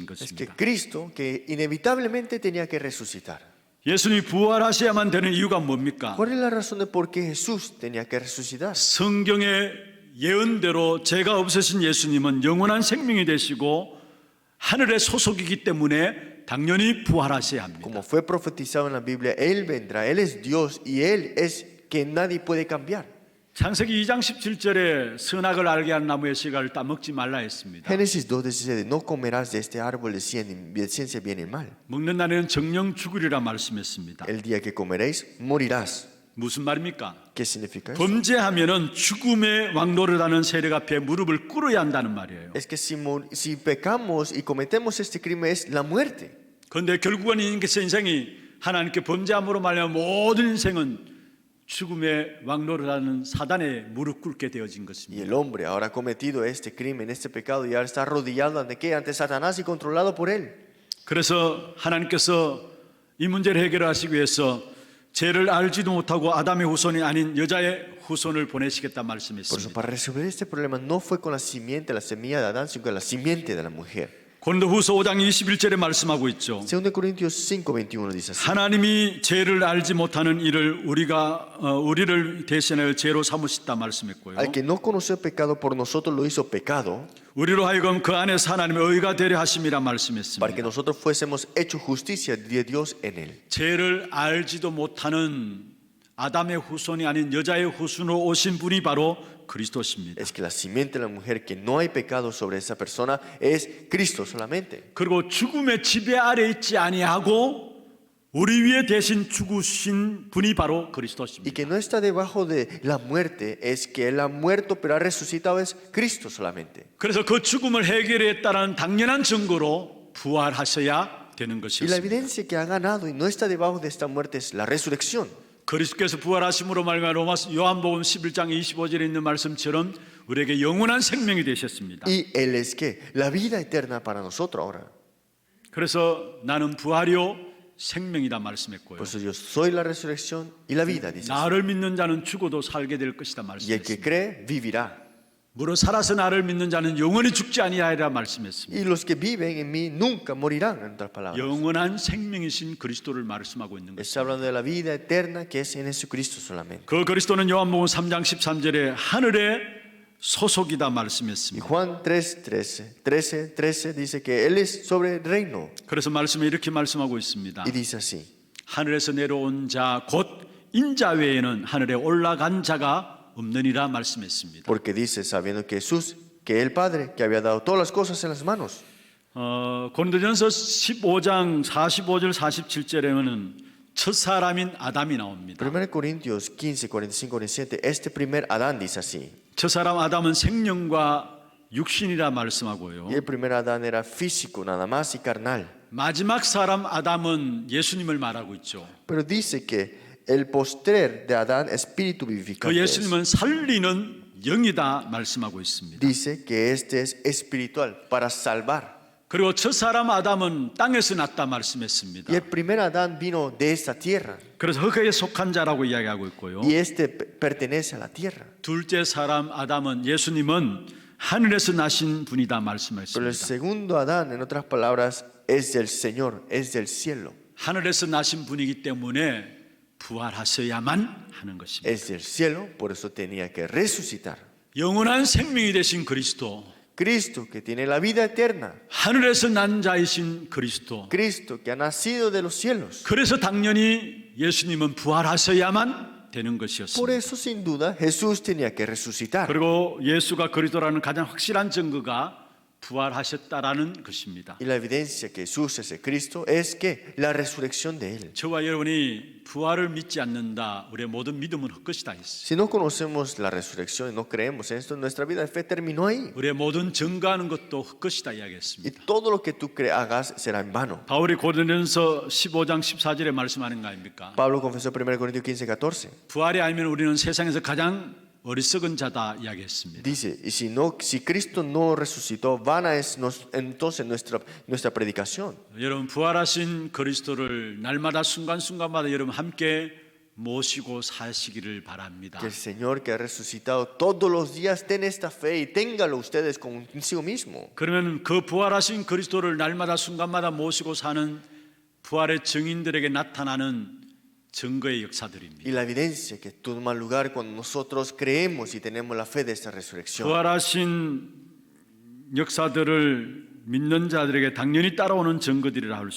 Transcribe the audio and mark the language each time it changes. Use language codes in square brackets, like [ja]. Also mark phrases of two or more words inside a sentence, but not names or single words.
[es] Es que [ko] 것입니다. [es] Cristo que inevitablemente tenía que resucitar. [ko] 예수님이 부활하셔야만 되는 이유가 뭡니까? [es] ¿Cuál es la razón de por qué Jesús tenía que resucitar? [ko] 성경의 예언대로 죄가 없으신 예수님은 영원한 생명이 되시고 하늘의 소속이기 때문에 당연히 부활하셔야 합니다. [es] Como fue profetizado en la Biblia, Él vendrá, Él es Dios y Él es que nadie puede cambiar. [ko] 창세기 2장 17절에 선악을 알게 한 나무의 씨가를 따먹지 말라 했습니다. [es] Génesis 2:17, no comerás de este árbol de ciencia bien y mal. [ko] 먹는 날에는 정령 죽으리라 말씀했습니다. [es] El día que comeréis, morirás. [ko] 무슨 말입니까? [es] ¿Qué significa eso? [ko] 범죄하면은 죽음의 왕노릇하는 세력 앞에 무릎을 꿇어야 한다는 말이에요. [es] Es que si pecamos y cometemos este crimen es la muerte. [ko] 그런데 결국은 인생이 하나님께 범죄함으로 말하면 모든 인생은 죽음의 왕노릇하는 사단에 무릎 꿇게 되어진 [es] Y [ko] 것입니다. [es] el hombre ahora ha cometido este crimen, este pecado y ahora está arrodillado ante qué? Ante Satanás y controlado por él. [ko] 그래서 하나님께서 이 문제를 해결하시기 위해서 죄를 알지도 못하고 아담의 후손이 아닌 여자의 후손을 보내시겠다 [es] Por eso [ko] 말씀했습니다. [es] para resolver este problema no fue con la semilla de Adán, sino con la simiente de la mujer. [ko] 고린도후서 5장 21절에 말씀하고 있죠. [es] 2 Corintios 5:21 dice así. [ko] 하나님이 죄를 알지 못하는 이를 우리를 대신하여 죄로 삼으셨다 말씀했고요. [es] Al que no conoció el pecado por nosotros lo hizo pecado, [ko] 우리로 하여금 그 안에서 하나님의 의가 되려 하심이라 [es] para que [ko] 말씀했습니다. [es] nosotros fuésemos hecho justicia de Dios en él. [ko] 죄를 알지도 못하는 아담의 후손이 아닌 여자의 후손으로 오신 분이 바로 그리스도십니다. [es] Es que la simiente de la mujer, que no hay pecado sobre esa persona, es Cristo solamente. [ko] 그리고 죽음의 지배 아래 있지 아니하고 우리 위에 대신 죽으신 분이 바로 [es] Y [ko] 그리스도십니다. [es] que no está debajo de la muerte, es que Él ha muerto pero ha resucitado, es Cristo solamente. [ko] 그래서 그 죽음을 해결했다는 당연한 증거로 부활하셔야 되는 [es] Y la [ko] 것이었습니다. [es] evidencia que ha ganado y no está debajo de esta muerte es la resurrección. [ko] 그리스도께서 부활하심으로 말미암아 요한복음 11장 25절에 있는 말씀처럼 우리에게 영원한 생명이 되셨습니다. [es] Y Él es que la vida eterna para nosotros ahora. [ko] 그래서 나는 부활이요 생명이다 말씀했고요. [es] Por eso yo soy la resurrección y la vida, dice. [ko] 나를 믿는 자는 죽어도 살게 될 것이다 [es] Y el que [ko] 말씀했습니다. [es] cree vivirá. [ko] 무릇 살아서 나를 믿는 자는 영원히 죽지 아니하리라 말씀했습니다. [es] Y los que viven en mí nunca morirán, en otras palabras. [ko] 영원한 생명이신 그리스도를 말씀하고 있는 것입니다. [es] Está hablando de la vida eterna que es en Jesucristo solamente. [ko] 그 그리스도는 요한복음 3장 13절에 하늘의 소속이다 [es] Y [ko] 말씀했습니다. [es] Juan 13 dice que Él es sobre el reino. [ko] 그래서 말씀에 이렇게 말씀하고 있습니다. [es] Y dice así. [ko] 하늘에서 내려온 자 곧 인자 외에는 하늘에 올라간 자가 없느니라 말씀했습니다. [es] Porque dice, sabiendo que Jesús, que el Padre, que había dado todas las cosas en las manos. [ko] 고린도전서 15장 45절 47절에는 첫 사람인 아담이 나옵니다. [es] 1 Corintios 15, 45, 47, este primer Adán dice así. [ko] 첫 사람 아담은 생명과 육신이라 말씀하고요. [es] Y el primer Adán era físico, nada más y carnal. [ko] 마지막 사람 아담은 예수님을 말하고 있죠. [es] Pero dice que el postrer de Adán, espíritu [ko] 그 [es] vivificante, es. [ko] 예수님은 살리는 영이다 말씀하고 있습니다. [es] Dice que este es espiritual, para salvar. [ko] 그리고 첫 사람 아담은 땅에서 났다 말씀했습니다. [es] Y el primer Adán vino de esta tierra. [ko] 그래서 흙에 속한 자라고 이야기하고 있고요. [es] Y este pertenece a la tierra. [ko] 둘째 사람 아담은 예수님은 하늘에서 나신 분이다 [es] Pero el [ko] 말씀했습니다. [es] segundo Adán, en otras palabras, es del Señor, es del cielo. [ko] 하늘에서 나신 분이기 때문에 부활하셔야만 하는 것입니다. [es] Es del cielo, por eso tenía que resucitar. [ko] 영원한 생명이 되신 그리스도, [es] Cristo, que tiene la vida eterna. [ko] 하늘에서 난 자이신 그리스도. [es] Cristo, que ha nacido de los cielos. [ko] 그래서 당연히 예수님은 부활하셔야만 되는 [es] Por [ko] 것이었습니다. [es] eso, sin duda, Jesús tenía que resucitar. [ko] 그리고 예수가 그리스도라는 가장 확실한 증거가 부활하셨다라는 것입니다. [es] Y la evidencia que Jesús es el Cristo es que la resurrección de Él. [ko] 저와 여러분이 부활을 믿지 않는다, 우리의 모든 믿음은 헛것이다 했어요. [es] Si no conocemos la resurrección y no creemos en esto, nuestra vida de fe terminó ahí. [ko] 우리의 모든 증거하는 것도 헛것이다 [es] Y [ko] 이야기했습니다. [es] todo lo que tú hagas será en vano. [ko] 바울이 고린도전서 15장 14절에 말씀하는 거 아닙니까? [es] Pablo confesó en 1 Corintios 15, 14. [ko] 부활이 아니면 우리는 세상에서 가장 어리석은 자다 이야기했습니다. [es] Dice, y si Cristo no resucitó, vana es entonces nuestra predicación. [ko] 여러분 부활하신 그리스도를 날마다 순간순간마다 여러분 함께 모시고 사시기를 바랍니다. [es] Que el Señor que ha resucitado todos los días ten esta fe y téngalo ustedes consigo mismo. [ko] 그러면 그 부활하신 그리스도를 날마다 순간마다 모시고 사는 부활의 증인들에게 나타나는 증거의 역사들입니다. [es] Y la evidencia que toma lugar cuando nosotros creemos y tenemos la fe de esta resurrección. [ko] 부활하신 역사들을 믿는 자들에게 당연히 따라오는 증거들이라 할 수